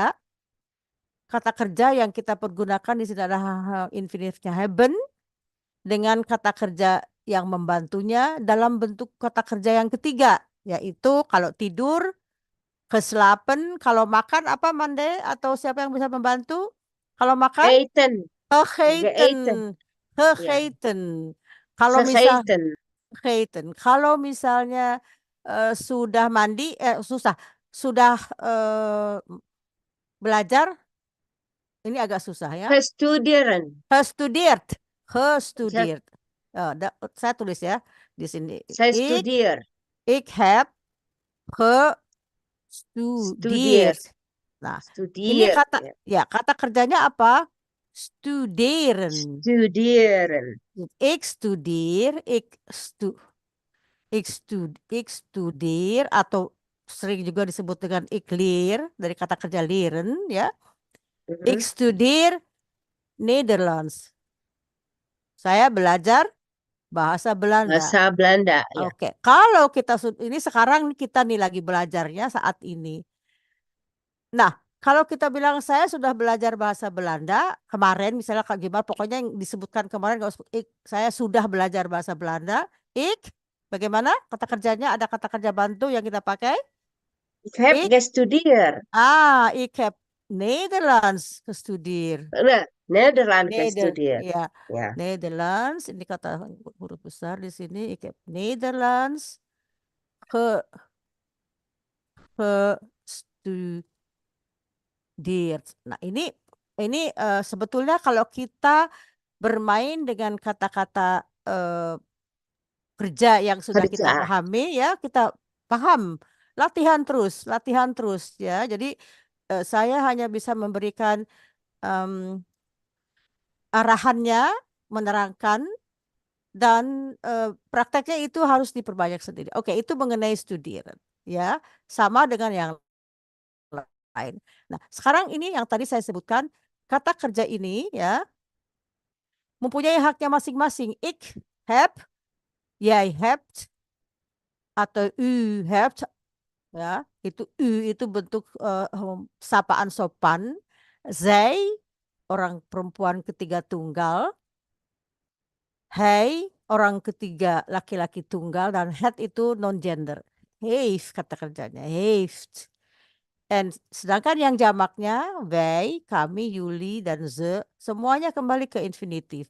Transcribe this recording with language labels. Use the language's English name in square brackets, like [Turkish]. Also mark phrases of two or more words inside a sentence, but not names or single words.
[Indonesian] Kata kerja yang kita pergunakan di sini adalah infinitifnya haben dengan kata kerja yang membantunya dalam bentuk kata kerja yang ketiga yaitu kalau tidur keslapen, kalau makan apa Mande atau siapa yang bisa membantu? Kalau makan [Dutch] Eten. gegeten. Gegeten. [Indonesian] Kalau misal gegeten. Kalau misalnya sudah mandi sudah belajar ini agak susah ya. [Dutch] Gestudeerd. Gestudeerd. [Indonesian] Saya tulis ya di sini. Saya studeer. [Dutch] Ik heb gestudeerd. [Indonesian] Nah, ini kata kerjanya apa? [Dutch] Studeren. Studeren. Ik studeer, ik studeer [Indonesian] atau sering juga disebut dengan [Dutch] ik leer [Indonesian] dari kata kerja leren ya. [Dutch] Ik studeer Nederlands. [Indonesian] Saya belajar bahasa Belanda. Bahasa Belanda. Ya. Oke, kalau kita ini sekarang kita nih lagi belajarnya saat ini. Nah, kalau kita bilang saya sudah belajar bahasa Belanda kemarin, misalnya Kak Gimar, pokoknya yang disebutkan kemarin, saya sudah belajar bahasa Belanda. Bagaimana kata kerjanya? Ada kata kerja bantu yang kita pakai? [Dutch] Ik heb gestudeerd. Ik heb Nederlands gestudeerd. Nederlands gestudeerd. Ya. Nederlands. [Indonesian] Ini kata huruf besar di sini. [Dutch] Ik heb Nederlands gestudeerd. [Indonesian] Nah, ini sebetulnya kalau kita bermain dengan kata-kata kerja yang sudah kita pahami ya, kita paham. Latihan terus ya. Jadi saya hanya bisa memberikan arahannya, menerangkan, dan prakteknya itu harus diperbanyak sendiri. Oke, itu mengenai studieren ya, sama dengan yang lain. Nah, sekarang ini yang tadi saya sebutkan, kata kerja ini ya mempunyai haknya masing-masing. [Dutch] Ik heb, jij hebt, [Indonesian] atau [Dutch] u hebt [Indonesian] ya, itu u itu bentuk sapaan sopan. Zij orang perempuan ketiga tunggal. Hij orang ketiga laki-laki tunggal, dan het itu non gender. Heeft kata kerjanya, heeft. Dan sedangkan yang jamaknya wij, kami, Yuli, dan ze semuanya kembali ke infinitif.